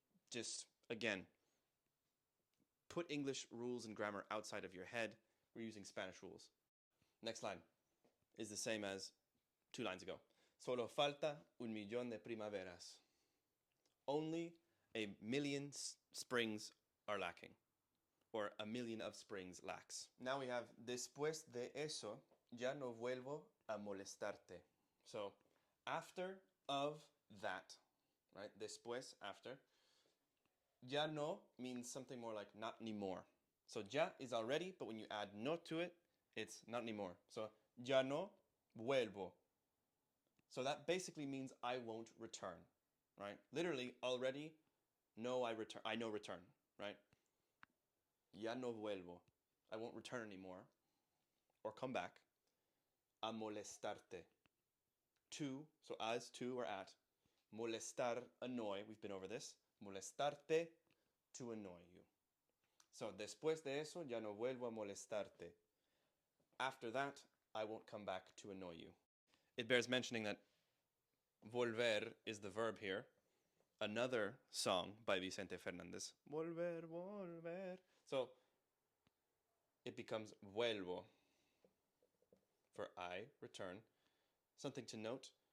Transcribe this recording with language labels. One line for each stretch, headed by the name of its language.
English: Just, again, put English rules and grammar outside of your head. We're using Spanish rules. Next line is the same as 2 lines ago.
Spanish: Solo falta 1,000,000 de primaveras.
English: Only 1,000,000 springs are lacking. Or 1,000,000 of springs lacks. Now we have
Spanish: después de eso, ya no vuelvo a molestarte.
English: So after of that, right? Después, after. Ya no means something more like not anymore. So ya is already, but when you add no to it, it's not anymore. So
Spanish: ya no vuelvo.
English: So that basically means I won't return, right? Literally, already, no, I no return, right?
Spanish: Ya no vuelvo.
English: I won't return anymore. or come back. A molestarte. To, so as, to, or at. Molestar, annoy. We've been over this. Molestarte, to annoy you.
Spanish: So, después de eso, ya no vuelvo a molestarte.
English: After that, I won't come back to annoy you. It bears mentioning that volver is the verb here. Another song by Vicente Fernández. Volver, volver. So, it becomes vuelvo for I, return. Something to note.